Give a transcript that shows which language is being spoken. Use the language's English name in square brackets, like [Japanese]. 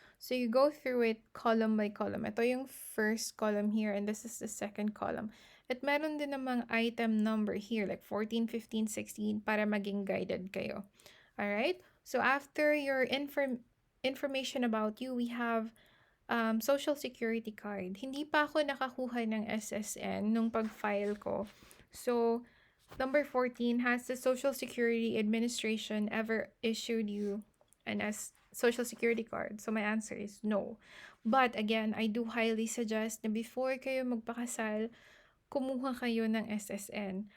[English] So, you go through it column by column. [Filipino] Ito yung [English] first column here and this is the second column. [Filipino] At meron din namang item number here like 14, 15, 16 para maging guided kayo. Alright? [English] So, after your information about you, we have social security card. [Filipino] Hindi pa ako nakakuha ng SSN nung pag-file ko. [English] So, number 14, has the Social Security Administration ever issued you an Social Security card? So, my answer is no. But again, I do highly suggest [Filipino] na before kayo magpakasal, kumuha kayo ng SSN.